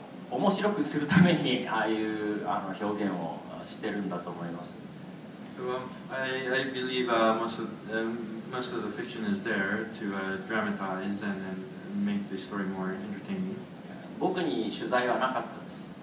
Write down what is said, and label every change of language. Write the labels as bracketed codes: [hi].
[ja] 面白くするためにああいう表現をしてるんだと思います。 [en] So, I believe most of the fiction is there to dramatize and make the story more entertaining. [ja] 僕に取材はなかったです。